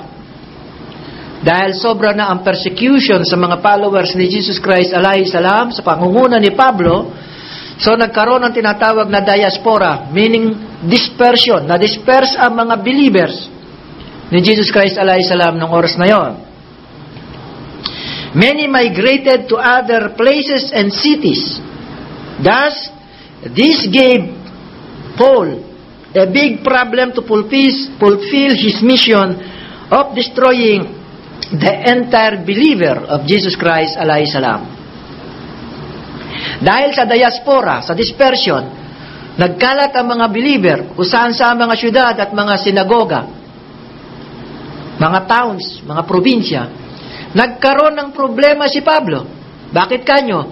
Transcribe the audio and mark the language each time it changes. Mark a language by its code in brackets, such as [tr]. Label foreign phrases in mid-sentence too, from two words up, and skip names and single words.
[tl] Dahil sobra na ang persecution sa mga followers ni Jesus Christ [ar] عليه السلام [tl] sa pangunguna ni Pablo, so nagkaroon ng tinatawag na diaspora, [en] meaning dispersion, [tl] na-disperse ang mga believers ni Jesus Christ [ar] عليه السلام [tl] ng oras na yon. [en] Many migrated to other places and cities. Thus, this gave Paul a big problem to fulfill his mission of destroying the entire believer of Jesus Christ [ar] عليه السلام. [tl] Dahil sa diaspora, sa dispersion, nagkalat ang mga believer kung saan sa mga syudad at mga sinagoga, mga towns, mga probinsya. Nagkaroon ng problema si Pablo. Bakit kanyo?